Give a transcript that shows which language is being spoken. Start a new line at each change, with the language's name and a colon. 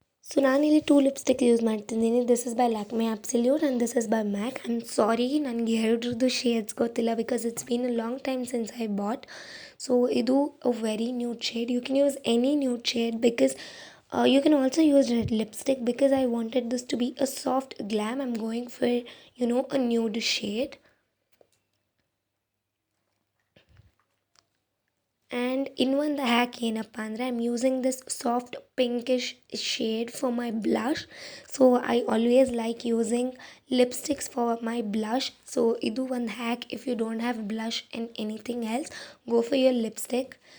English: so
Kannada: ನಾನಿಲ್ಲಿ 2 lipstick use ಮಾಡ್ತಿದ್ದೀನಿ.
English: This is by Lakme absolute and this is by MAC. I am sorry,
Kannada: ನನಗೆ ಎರಡ್ರದ್ದು shades ಗೊತ್ತಿಲ್ಲ,
English: Because it's been a long time since I bought. So ಇದು a very nude shade. You can use any nude shade, because you can also use red lipstick, because I wanted this to be a soft glam. I'm going for a nude shade. And
Kannada: ಇನ್ನೊಂದು hack ಏನಪ್ಪ ಅಂದರೆ,
English: I am using this soft pinkish shade for my blush. So I always like using lipsticks for my blush. So
Kannada: ಇದು ಒಂದು hack.
English: If you don't have blush and anything else, go for your lipstick.